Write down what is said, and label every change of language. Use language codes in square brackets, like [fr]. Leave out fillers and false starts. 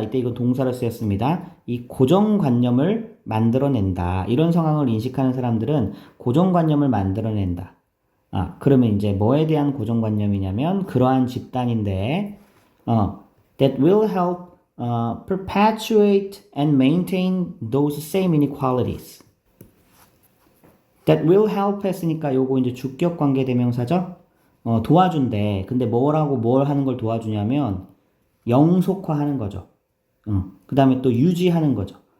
[ko] 이때 이건 동사로 쓰였습니다. 이 고정관념을 만들어낸다. 이런 상황을 인식하는 사람들은 고정관념을 만들어낸다. 그러면 이제 뭐에 대한 고정관념이냐면 그러한 집단인데 [en] that will help perpetuate and maintain those same inequalities. That will help [ko] 했으니까 요거 이제 주격 관계 대명사죠. 도와준대. 근데 뭐라고 뭘 하는 걸 도와주냐면 영속화하는 거죠. 그 다음에 또 유지하는 거죠.